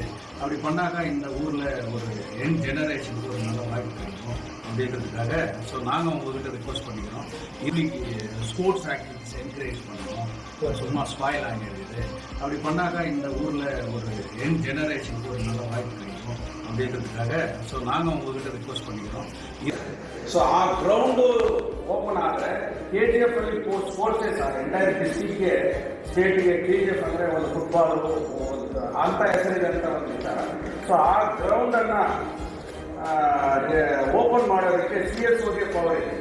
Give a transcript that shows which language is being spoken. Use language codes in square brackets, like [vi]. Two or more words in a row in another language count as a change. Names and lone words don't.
[ta] அப்படி பண்ணாக்கா இந்த ஊரில் ஒரு [en] young generationக்கு [ta] ஒரு நல்ல வாய்ப்பு கிடைக்கும் அப்படின்றதுக்காக ஸோ நாங்கள் உங்ககிட்ட ரிக்வஸ்ட் பண்ணிக்கிறோம். இன்னைக்கு [en] sports activities encourage [ta] பண்ணுவோம். சும்மா ஸ்பாயில் ஆகிடுது. அப்படி பண்ணாக்கா இந்த ஊரில் ஒரு [en] young generationக்கு [ta] ஒரு நல்ல வாய்ப்பு கிடைக்கும் அப்படின்றதுக்காக ஸோ நாங்கள் உங்ககிட்ட ரிக்வஸ்ட் பண்ணிக்கிறோம். [kn] ಸೊ ಆ [en] ground open [kn] ಆದ್ರೆ KGF [en] sports sir entire districtಗೆ [kn] ಸ್ಟೇಟ್ಗೆ KGF ಅಂದ್ರೆ ಒಂದು ಫುಟ್ಬಾಲ್ ಅಂತ ಹೆಸರಿದೆ ಅಂತ ಒಂದು ವಿಚಾರ. ಸೊ ಆ ಗ್ರೌಂಡ್ ಅನ್ನ ಓಪನ್ ಮಾಡೋದಕ್ಕೆ CSOಗೆ ಪವರ್ ಇದೆ.